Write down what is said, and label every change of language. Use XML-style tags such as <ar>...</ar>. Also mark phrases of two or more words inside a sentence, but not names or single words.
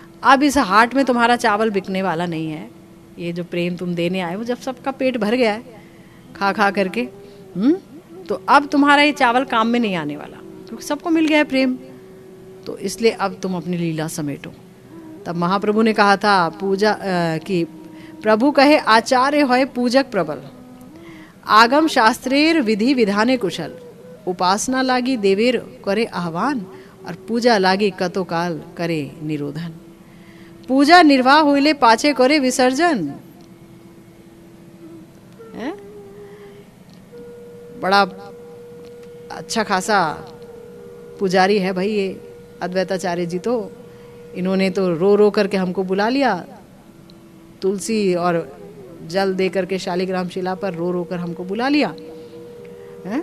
<hi>अब इस हाट में तुम्हारा चावल बिकने वाला नहीं है, ये जो प्रेम तुम देने आए हो, जब सबका पेट भर गया है खा खा करके, तो अब तुम्हारा ये चावल काम में नहीं आने वाला, क्योंकि सबको मिल गया है प्रेम, तो इसलिए अब तुम अपनी लीला समेटो। तब महाप्रभु ने कहा था पूजा कि</hi> <bn>প্রভু কহে আচার্য হয় পূজক প্রবল, আগম শাস্ত্রের বিধি বিধানে কুশল, উপাসনা লাগি দেবের করে আহ্বান, আর পূজা লাগি কত কাল করে নিরোধন। পূজা নির্বাহ হইলে পাছে করে বিসর্জন।</bn> <hi>है? बड़ा अच्छा खासा पुजारी है भाई ये अद्वैताचार्य जी, तो इन्होंने तो रो रो करके हमको बुला लिया, तुलसी और जल दे करके शालिग्राम शिला पर रो रो कर हमको बुला लिया है?</hi>